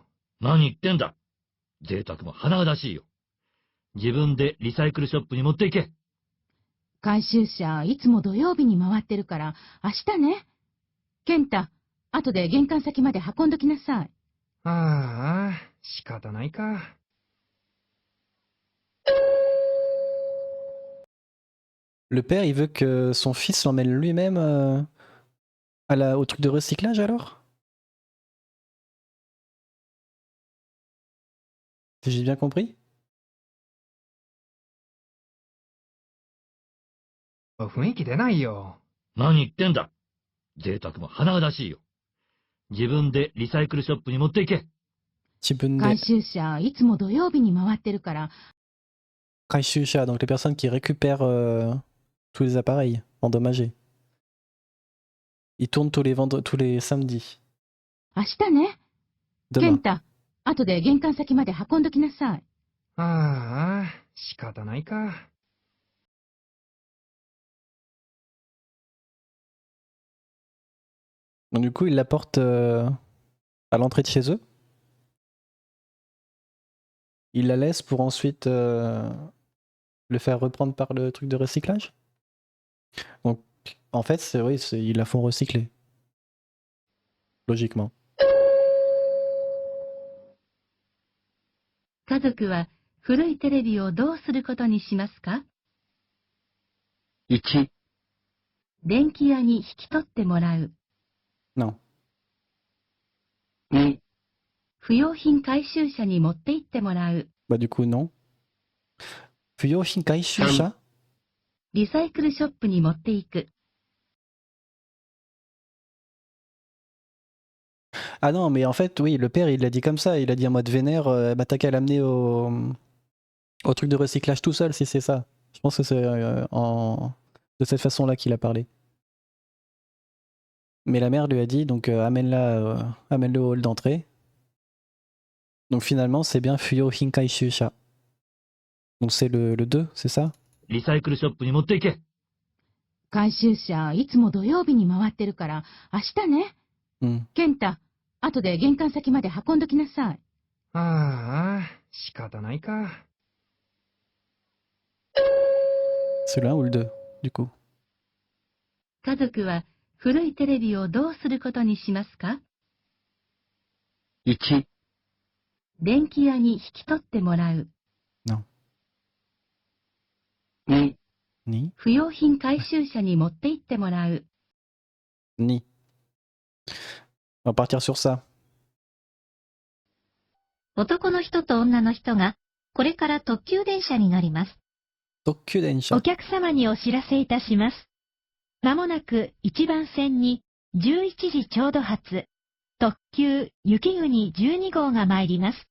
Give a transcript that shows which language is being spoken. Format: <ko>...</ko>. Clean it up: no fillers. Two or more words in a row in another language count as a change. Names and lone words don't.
<ja>何言ってんだ。贅沢も甚だしいよ。自分でリサイクルショップに持って行け。回収車いつも土曜日に回ってるから明日ね。健太、後で玄関先まで運んどきなさい。ああ、仕方ないか。</ja> <fr>Le père, il veut que son fils l'emmène lui-même au truc de recyclage alors? Si j'ai bien compris?</fr> <ja>雰囲気出ないよ。何言ってんだ。贅沢も甚だしいよ。自分でリサイクルショップに持って行け。回収車いつも土曜日に回ってるから。回収車,</ja> <fr>donc les personnes qui récupèrent tous les appareils endommagés. Ils tournent tous les samedis.</fr> <ja>明日ね。健太、後で玄関先まで運んどきなさい。ああ、仕方ないか。</ja> <fr>Donc du coup, ils l'apportent à l'entrée de chez eux. Ils la laissent pour ensuite le faire reprendre par le truc de recyclage. Donc en fait, ils la font recycler. Logiquement.</fr> <ja>家族は古いテレビをどうすることにしますか？ 1、電気屋に引き取ってもらう。</ja> <fr>Non.</fr> <ja>2、不用品回収車に持って行ってもらう。</ja> <fr>Bah du coup non.</fr> <ja>不用品回収車? リサイクルショップに持って行く。</ja> <fr>Ah non, mais en fait, oui, le père, il l'a dit comme ça. Il a dit en mode vénère, bah t'as qu'à l'amener au truc de recyclage tout seul, si c'est ça. Je pense que c'est de cette façon-là qu'il a parlé. Mais la mère lui a dit, donc amène-le au hall d'entrée. Donc finalement, c'est bien</fr> <ja>不用品回収車.</ja> <fr>Donc c'est le 2, c'est ça?</fr> <ja>リサイクルショップに持っていけ。回収車、いつも土曜日に回ってるから、明日ね。健太、後で玄関先まで運んどきなさい。ああ、仕方ないか。</ja> <fr>C'est le 1 ou le 2, du coup?</fr> <ja>家族は古いテレビをどうすることにしますか？ 1、電気屋に引き取ってもらう。</ja> <fr>Non.</fr> <ja>2、 Ni? 不用品回収車に持って行ってもらう。</ja> <fr>Ni. On va partir sur ça.</fr> <ja>男の人と女の人が、これから特急電車に乗ります。特急電車. お客様にお知らせいたします。まもなく1番線に11時ちょうど発、特急雪国12号が参ります。</ja>